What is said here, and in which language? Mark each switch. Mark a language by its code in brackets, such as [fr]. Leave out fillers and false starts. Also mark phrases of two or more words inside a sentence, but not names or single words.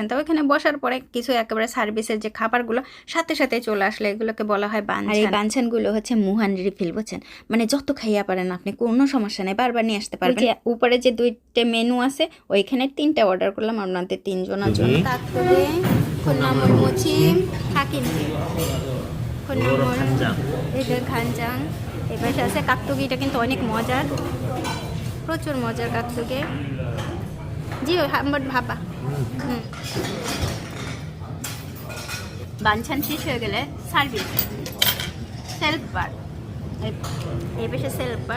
[bn] তো ওইখানে বসার পরে কিছু একেবারে সার্ভিসের যে খাবারগুলো সাথে সাথে চলে আসলে, এগুলোকে বলা হয় বানছান। আর এই বানছানগুলো হচ্ছে মুহান রিফিল, বুঝছেন, মানে যত খাইয়া পারেন আপনি, কোনো সমস্যা নেই, বারবার নিয়ে আসতে পারবেন। উপরে যে 2টে মেনু আছে ওইখানে 3টা অর্ডার করলাম আপনাদের 3জনের জন্য। [ko] তারপরে 콩나물 무침, 닭김치, 콩나물, [bn] এদের 간장, এবার আছে কাকতুকিটা কিন্তু অনেক মজার, প্রচুর মজার কাকতুকি। জি 한번 ভাবা। বানছান শেষ হয়ে গেলে সার্ভিস সেলফ বার, এই পাশে সেলফ বার।